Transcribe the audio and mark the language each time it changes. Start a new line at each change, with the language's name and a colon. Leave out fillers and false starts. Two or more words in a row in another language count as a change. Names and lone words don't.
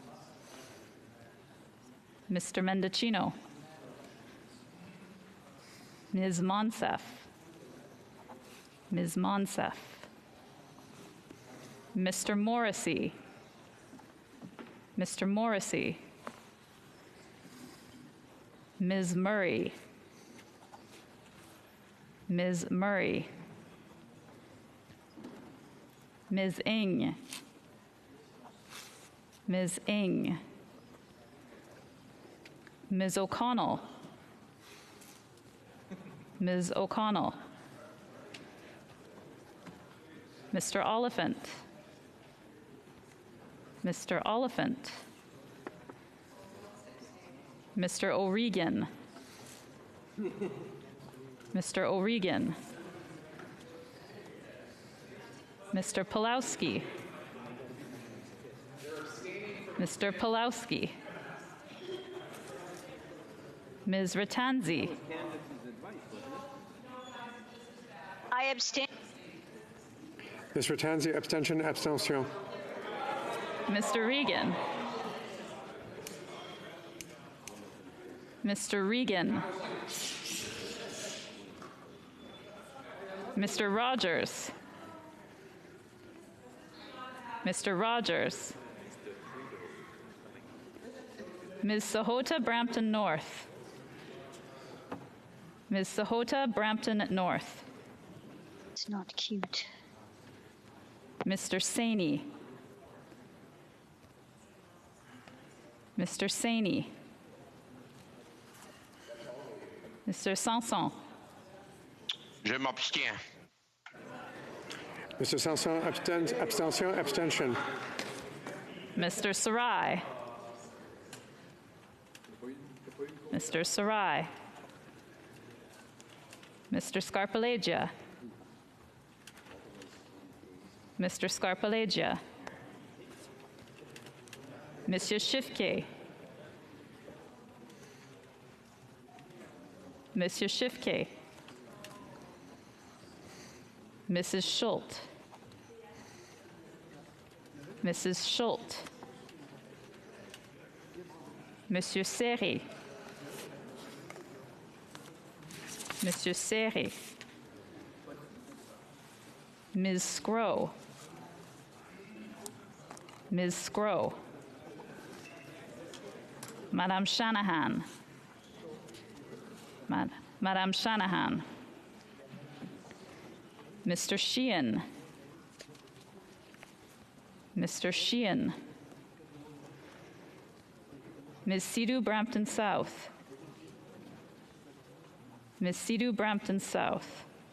English: Mr. Mendocino. Ms. Monsef. Ms. Monsef. Mr. Morrissey. Mr. Morrissey. Ms. Murray. Ms. Murray. Ms. Ng. Ms. Ng. Ms. O'Connell. Ms. O'Connell. Mr. Oliphant. Mr. Oliphant. Mr. O'Regan. Mr. O'Regan. Mr. Pulowski. Mr. Pulowski. Ms. Ratanzi. I abstain. Ms. Ratanzi, abstention, abstention. Mr. Regan. Mr. Regan. Mr. Rogers. Mr. Rogers. Ms. Sahota, Brampton North. Ms. Sahota, Brampton North. It's not cute. Mr. Saini. Mr. Saini. Mr. Sanson.
French: Je m'abstiens.
English: Mr. Sanson, abstention, abstention. Mr. Sarai. Mr. Sarai. Mr. Scarpalegia. Mr. Scarpalegia. Monsieur Shifke. Monsieur Shifke. Mrs. Schult. Mrs. Schult. Monsieur Seri. Monsieur Seri. Ms. Scrow. Ms. Scrow. Madame Shanahan. Madame Shanahan. Mr. Sheehan. Mr. Sheehan. Ms. Sidhu, Brampton South. Ms. Sidhu, Brampton South.